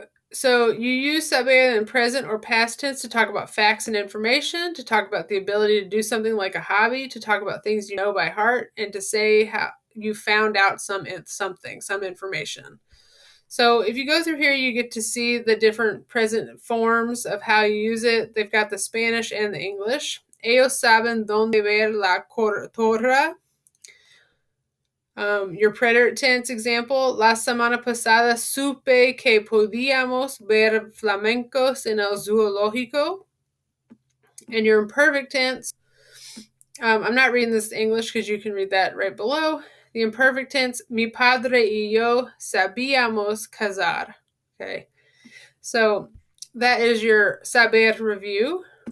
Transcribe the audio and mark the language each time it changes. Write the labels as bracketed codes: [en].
[en] So you use saber in present or past tense to talk about facts and information, to talk about the ability to do something like a hobby, to talk about things you know by heart, and to say how you found out some information. So if you go through here, you get to see the different present forms of how you use it. They've got the Spanish and the English. [es] Ellos saben dónde ver la torre. [en] Your preterite tense example, [es] la semana pasada supe que podíamos ver flamencos en el zoológico. [en] And your imperfect tense, I'm not reading this in English because you can read that right below. The imperfect tense, [es] mi padre y yo sabíamos casar. [en] Okay, so that is your saber review.